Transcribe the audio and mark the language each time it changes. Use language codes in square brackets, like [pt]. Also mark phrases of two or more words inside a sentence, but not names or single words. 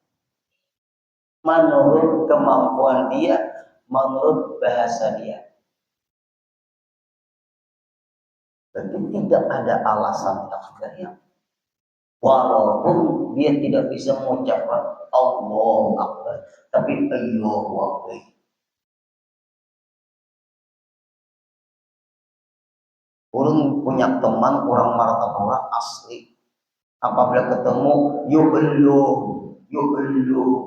[id] Menurut kemampuan dia, menurut bahasa dia. Berarti tidak ada alasan tak sembahyang. Walaupun dia tidak bisa mengucapkan [ar] Allahu Akbar, [id] tapi [ar] Allahu Akbar. [id] Ulun punya teman orang Martapura asli. Apabila ketemu, yuk elu.